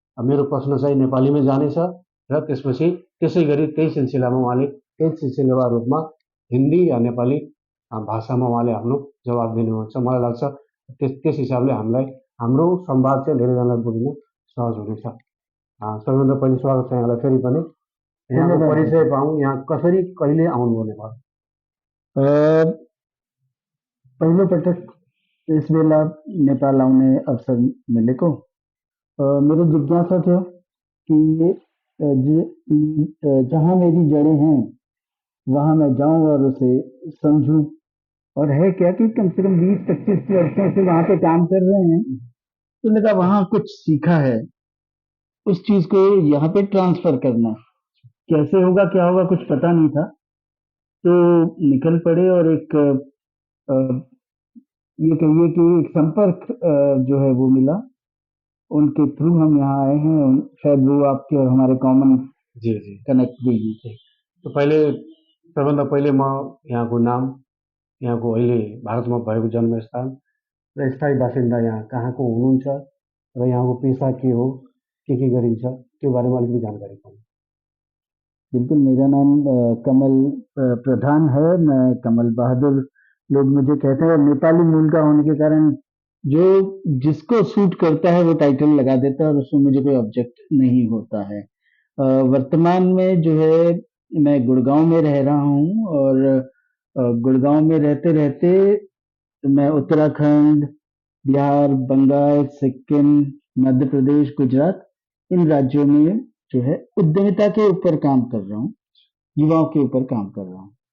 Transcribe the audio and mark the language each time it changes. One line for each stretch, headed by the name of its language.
Nepali: मेरो प्रश्न चाहिँ नेपालीमै जानेछ र त्यसपछि त्यसै गरी त्यही सिलसिलामा उहाँले त्यही सिलसिलावार रूपमा हिन्दी या नेपाली भाषामा उहाँले आफ्नो जवाब दिनुहुन्छ। मलाई लाग्छ त्यस हिसाबले हामीलाई हाम्रो संवाद चाहिँ धेरैजनालाई बुझ्नु सहज हुनेछ। सबैभन्दा पहिले स्वागत छ यहाँलाई फेरि पनि। यहाँको परिचय पाऊँ, यहाँ कसरी कहिले आउनुभयो नेपाल? पहिलोपटक इस बेला नेपाल आउने अवसर मिलेको मेरो जिज्ञासा थियो
Hindi: कि जहाँ मेरी जड़ें हैं वहाँ मैं जाऊं और उसे समझूं। और है क्या कि कम से कम 20-25 वर्षों से वहाँ पे काम कर रहे हैं, तो मैंने कहा वहाँ कुछ सीखा है, उस चीज को यहाँ पे ट्रांसफर करना कैसे होगा, क्या होगा, कुछ पता नहीं था। तो निकल पड़े और एक ये कहिए कि एक संपर्क जो है वो मिला, उनके थ्रू हम यहाँ आए हैं। शायद वो आपके और हमारे कॉमन जी कनेक्ट भी है।
Nepali: तो पहिले सबभन्दा पहिले म यहाँको नाम, यहाँको अहिले भारतमा भएको जन्मस्थान र स्थायी बासिन्दा यहाँ कहाँको हुनुहुन्छ र यहाँको पेसा के हो, के गरिन्छ, त्यो बारेमा अलिकति जानकारी पाऊँ।
Hindi: बिल्कुल, मेरा नाम कमल प्रधान है। मैं कमल बहादुर लोग मुझे कहते हैं। नेपाली मूल का होने के कारण जो जिसको सूट करता है वो टाइटल लगा देता है और उसमें मुझे कोई ऑब्जेक्ट नहीं होता है। वर्तमान में जो है मैं गुड़गांव में रह रहा हूँ और गुड़गांव में रहते रहते मैं उत्तराखंड, बिहार, बंगाल, सिक्किम, मध्य प्रदेश, गुजरात, इन राज्यों में जो है उद्यमिता के ऊपर काम कर रहा हूँ, युवाओं के ऊपर काम कर रहा हूँ।